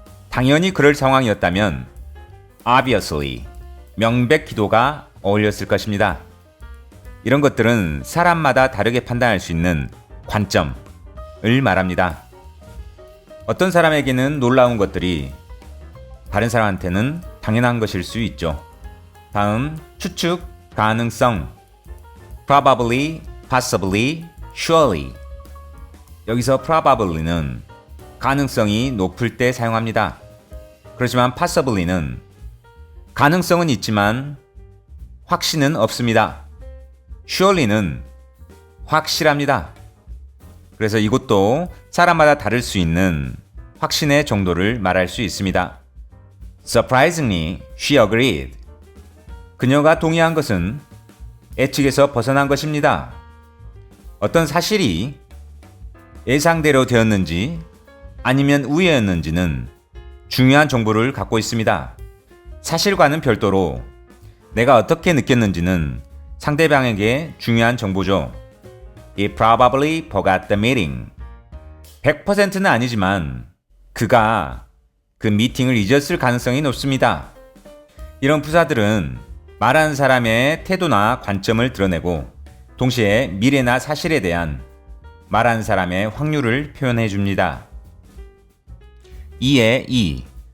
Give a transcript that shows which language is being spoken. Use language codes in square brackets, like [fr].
[ko] 당연히 그럴 상황이었다면 obviously, 명백히도가 어울렸을 것입니다. 이런 것들은 사람마다 다르게 판단할 수 있는 관점을 말합니다. 어떤 사람에게는 놀라운 것들이 다른 사람한테는 당연한 것일 수 있죠. 다음, 추측, 가능성. [en] probably, possibly, surely. [ko] 여기서 probably는 가능성이 높을 때 사용합니다. 그렇지만 possibly는 가능성은 있지만 확신은 없습니다. surely는 확실합니다. 그래서 이것도 사람마다 다를 수 있는 확신의 정도를 말할 수 있습니다. [en] Surprisingly, she agreed. [ko] 그녀가 동의한 것은 예측에서 벗어난 것입니다. 어떤 사실이 예상대로 되었는지 아니면 우회였는지는 중요한 정보를 갖고 있습니다. 사실과는 별도로 내가 어떻게 느꼈는지는 상대방에게 중요한 정보죠. [en] He probably forgot the meeting. [ko] 100%는 아니지만 그가 그 미팅을 잊었을 가능성이 높습니다. 이런 부사들은 말하는 사람의 태도나 관점을 드러내고 동시에 미래나 사실에 대한 말하는 사람의 확률을 표현해 줍니다. 2의 2.